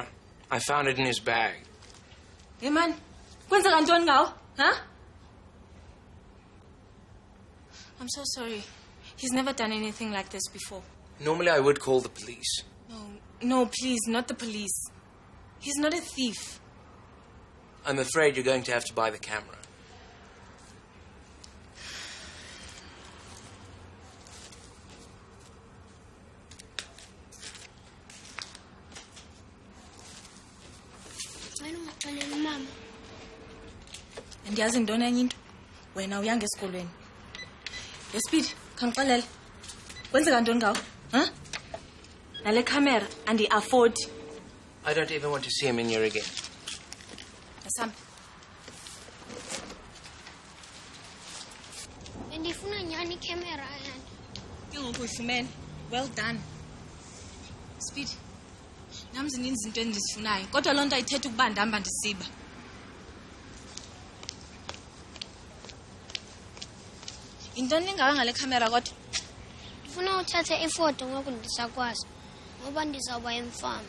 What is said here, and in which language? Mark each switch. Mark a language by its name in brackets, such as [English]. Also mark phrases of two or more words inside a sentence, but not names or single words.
[English] I found it in his bag. Hey man, [Xhosa] kwenzeka ntoni ngawo? Huh? [English] I'm so sorry. He's never done anything like this before. Normally I would call the police. No, please, not the police. He's not a thief. I'm afraid you're going to have to buy the camera. [Xhosa] Mama. Andiyazi ntoni enye into. Wena uyanga esikolweni. Speed, khangixelele. Kwenzeka ntoni ngawo? Huh? Nale camera andi-afford. I don't even want to see him in here again. [Zulu] Asambe. [Xhosa] Bendifuna nyani camera ayani. Ingokuyifumene. [English] Well done. Speed. [Xhosa] Nami zininzi izinto endizifunayo. Kodwa loo nto ayithetha ukuba ndihamba ndisiba. Yintoni ningawe ngale camera kodwa? Ndifuna uthathe ifoto ngoku ndisakwazi ngoba ndizawuba emfama.